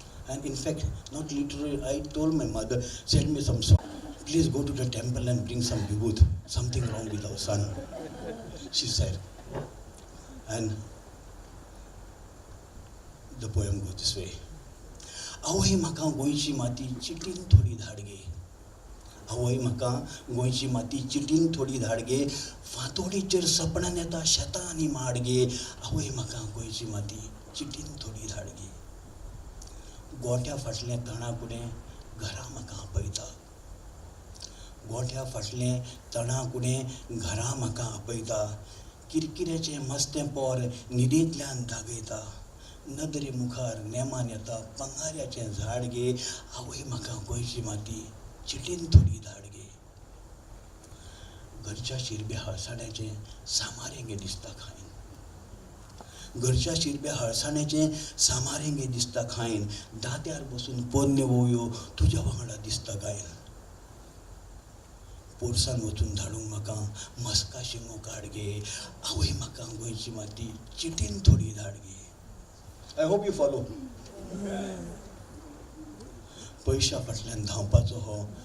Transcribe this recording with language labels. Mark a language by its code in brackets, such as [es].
[en] And in fact, not literally, I told my mother, send me some soil. Please go to the temple and bring some vibhuti. Something wrong with our son, she said. And the poem goes this way. [kok] आवय म्हाका गोंयची माती चिटीन थोडी धाड गे. आवय म्हाका गोंयची माती चिटीन थोडी धाड गे. फांतोडीचेर सपनां येता शेतां आनी माड गे. आवय म्हाका गोंयची माती चिटीन थोडी धाड गे. गोठ्या फाटलें तणाकुडें घरा म्हाका आपयता. गोठ्या फाटलें तणाकुडें घरा म्हाका आपयता. किरकिऱ्याचें मस्तें पोर न्हिदेंतल्यान दागयता. नदरे मुखार नेमान येता पंगाऱ्याचें झाड गे. आवय म्हाका गोंयची माती चिटीन थोडी धाड गे. घरच्या शिरब्या हळसाण्याचें सामारेंगे दिसता खायन. घरच्या शिरब्या हळसाण्याचें सामारेंगे दिसता खायन. दांत्यार बसून पोरण्यो वोवयो तुज्या वांगडा दिसता गायन. पोरसान वचून धाडूंक म्हाका मस्का शिंगो काड गे. आवय म्हाका गोंयची माती चिटीन थोडी धाड गे. [en] I hope you follow. [kok] पयशा फाटल्यान धांवपाचो हो